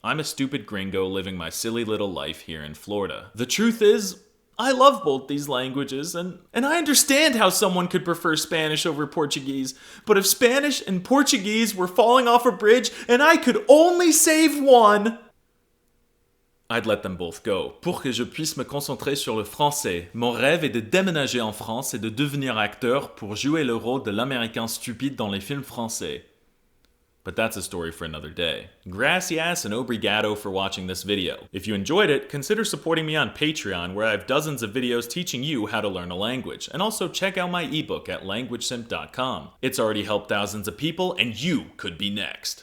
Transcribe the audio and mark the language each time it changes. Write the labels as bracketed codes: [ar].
[en] I'm a stupid gringo living my silly little life here in Florida. The truth is, I love both these languages, and I understand how someone could prefer Spanish over Portuguese, but if Spanish and Portuguese were falling off a bridge and I could only save one, I'd let them both go, [fr] pour que je puisse me concentrer sur le français. Mon rêve est de déménager en France et de devenir acteur pour jouer le rôle de l'américain stupide dans les films français. [en] But that's a story for another day. Gracias and obrigado for watching this video. If you enjoyed it, consider supporting me on Patreon, where I have dozens of videos teaching you how to learn a language, and also check out my ebook at languagesimp.com. It's already helped thousands of people, and you could be next.